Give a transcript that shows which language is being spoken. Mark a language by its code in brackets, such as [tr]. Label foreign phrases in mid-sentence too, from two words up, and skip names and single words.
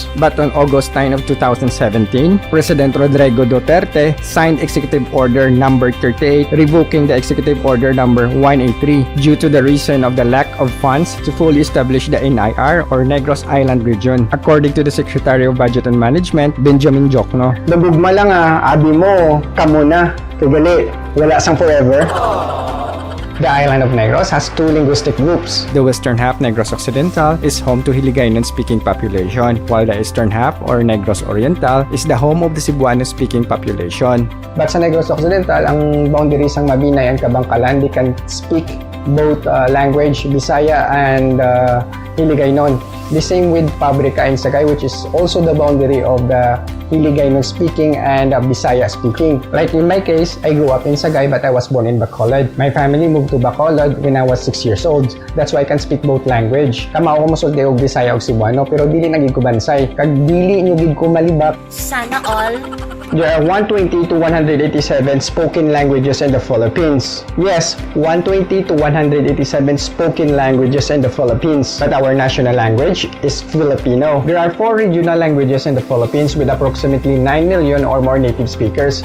[en] But on August 9 of 2017, President Rodrigo Duterte signed Executive Order number 38, revoking the Executive Order number 183 due to the reason of the lack of funds to fully establish the NIR or Negros Island region, according to the Secretary of Budget and Management, Benjamin Jokno. [hil] Nabugma lang abi mo, kamo na, kagali, wala sang forever. [en] The island of Negros has two linguistic groups. The western half, Negros Occidental, is home to Hiligaynon-speaking population, while the eastern half, or Negros Oriental, is the home of the Cebuano-speaking population. [hil] But sa Negros Occidental, ang boundaries ang Mabinay and Kabangkalan, [en] they can speak both language, Bisaya and Hiligaynon. The same with Pabrika and Sagay, which is also the boundary of the Hiligaynon speaking and Bisaya speaking. Like in my case, I grew up in Sagay but I was born in Bacolod. My family moved to Bacolod when I was 6 years old. That's why I can speak both language. [ceb] Kamao ko mosulti og Bisaya og Cebuano pero dili nagig ko bansay. [hil] Kag dili nyo gid ko malibak. [tl] Sana all. [en] There are 120 to 187 spoken languages in the Philippines. Yes, 120 to 187 spoken languages in the Philippines. But our national language is Filipino. There are 4 regional languages in the Philippines with approximately 9 million or more native speakers.